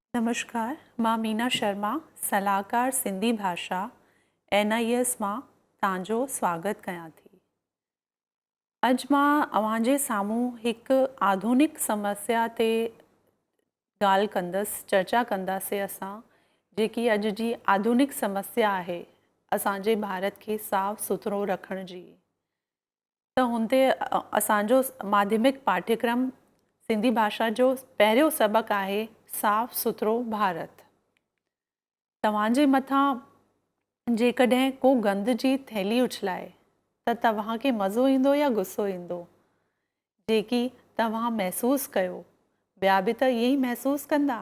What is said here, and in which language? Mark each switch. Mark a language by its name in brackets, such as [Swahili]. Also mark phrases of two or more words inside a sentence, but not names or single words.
[Sindhi] नमस्कार, मां मीना शर्मा, सलाहकार सिंधी भाषा NIS मां तव्हांजो स्वागत कयां थी। अॼु मां अव्हांजे साम्हूं हिकु आधुनिक समस्या ते ॻाल्हि कंदसि, चर्चा कंदासीं असां, जेकी अॼु जी आधुनिक समस्या आहे असांजे भारत खे साफ़ सुथरो रखण जी। त हुन ते असांजो माध्यमिक पाठ्यक्रम सिंधी भाषा जो पहिरियों सबक़ु आहे साफ़ सुथरो भारत। तव्हांजे मथां जेकॾहिं को गंद जी थैली उछलाए त तव्हांखे मज़ो ईंदो या गुस्सो ईंदो? जेकी तव्हां महसूसु कयो, ॿिया बि त ईअं ई महसूसु कंदा।